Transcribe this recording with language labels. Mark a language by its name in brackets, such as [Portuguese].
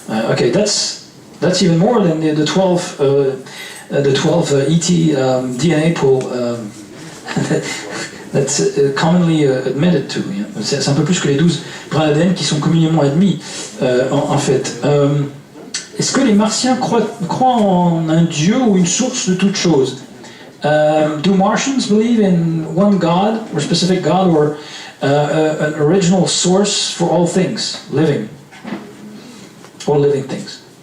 [English] Okay, that's even more than the 12 ET DNA pool that's commonly admitted to. Yeah. [French] C'est un peu plus que les 12 brins d'ADN qui sont communément admis, en fait. Est-ce que les Martiens croient en un dieu ou une source de toute chose? [English] Do Martians believe in one God, or specific God, or an original source for all things, living things?